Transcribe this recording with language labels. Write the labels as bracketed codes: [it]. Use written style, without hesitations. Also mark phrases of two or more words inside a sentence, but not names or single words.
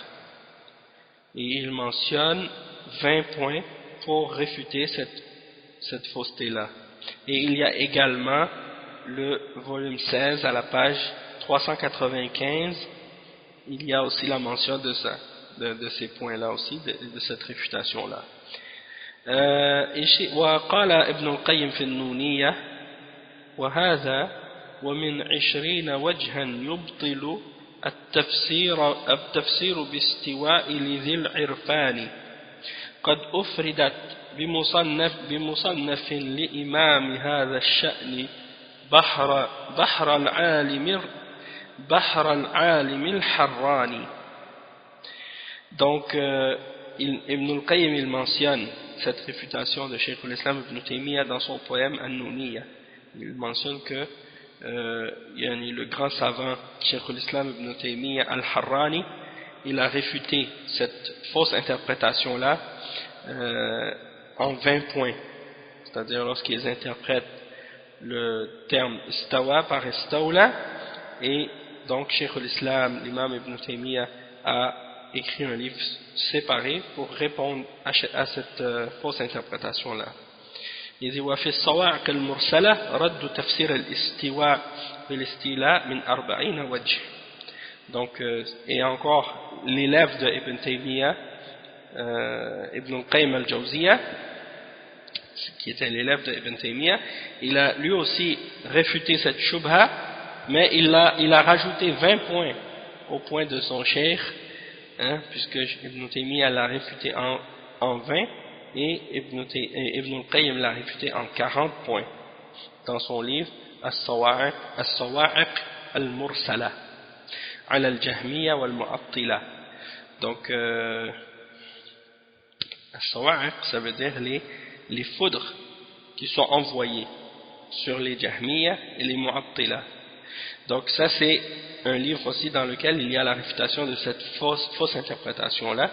[fr] Et il mentionne 20 points pour réfuter cette fausseté-là. Et il y a également le volume 16 à la page 395, il y a aussi la mention de ça, de ces points-là aussi, de cette réfutation-là. [ar] وقال ابن القيم في النونية وهذا ومن 20 وجها يبطل التفسير باستواء لذي العرفان قد أفردت بمصنف لإمام هذا الشأن بحر بحر العالم الحراني. [fr] Donc Ibn al-Qayyim il mentionne cette réfutation de Cheikh al-Islam Ibn Taymiyyah dans son poème An-Nuniyya. Il mentionne que le grand savant Cheikh al-Islam Ibn Taymiyyah al-Harrani, il a réfuté cette fausse interprétation là en 20 points, c'est-à-dire lorsqu'ils interprètent le terme istawa par istawla. Et donc Cheikh al-Islam, l'imam Ibn Taymiyyah, a écrit un livre séparé pour répondre à cette fausse interprétation là. Il dit [ar] وفي الصواعق المرسلة رد تفسير الاستواء بالاستيلاء من 40 وجه. [fr] Donc et encore l'élève de Ibn Taymiyyah, Ibn al-Qayyim al-Jawziyya, qui était l'élève de Ibn Taymiyyah, il a lui aussi réfuté cette shubha, mais il a rajouté 20 points au point de son cheikh, puisque Ibn Taymiyyah l'a réfuté en 20 et Ibn al-Qayyim l'a réfuté en 40 points dans son livre As-Sawa'iq al-Mursala ala al-Jahmiyya wal-Mu'attila. Donc As-Sawa'iq, ça veut dire les foudres qui sont envoyées sur les Jahmiyya et les Mu'attila. Donc ça c'est un livre aussi dans lequel il y a la réfutation de cette fausse interprétation là.